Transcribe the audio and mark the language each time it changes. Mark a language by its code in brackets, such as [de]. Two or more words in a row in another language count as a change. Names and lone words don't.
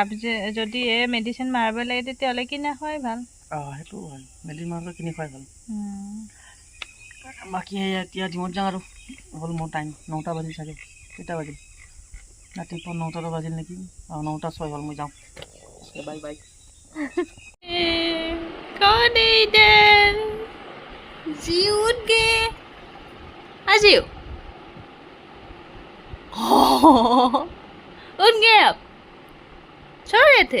[as] যদি মেডিচিন মাৰিব লাগে তেতিয়াহ'লে কিনা খোৱাই ভাল। সেইটো হয়, মেডিচিন মাৰিলে কিনি খোৱাই ভাল। বাকী এতিয়া জিমত যাওঁ আৰু হ'ল মোৰ টাইম, 9টা বাজিল চাগে। কেইটা বাজিল? ৰাতিপুৱা 9টা বাজিল নেকি? 9:06 হ'ল, মই যাওঁ। [en] bye bye. [hi] कौन है इधर? जी उठ गए। अजीब उठ गए, अब सो रहे थे।